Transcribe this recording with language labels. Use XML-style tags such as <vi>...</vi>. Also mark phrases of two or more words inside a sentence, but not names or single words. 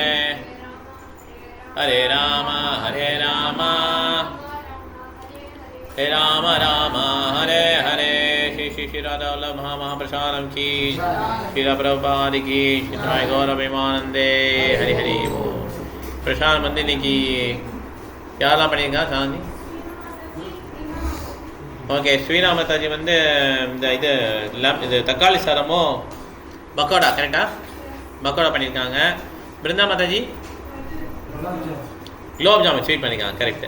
<hi>हरे राम हरे राम राम हरे हरे श्री श्री राधा वल्लभ महाप्रशानम् की श्री प्रभुपाद की श्री साई गौर प्रेमानन्दे हरि हरि बोल प्रशान मण्डिनी की</hi> <ta>யாரெல்லாம் பண்ணியிருக்கா சாந்தி? ஓகே, ஸ்ரீனா மாதாஜி வந்து இந்த இது தக்காளி சாதமோ பக்கோடா, கரெக்டா? பக்கோடா பண்ணியிருக்காங்க. பிருந்தா மாதாஜி குலோப் ஜாமுன் ஸ்வீட் பண்ணியிருக்காங்க, கரெக்டு.</ta>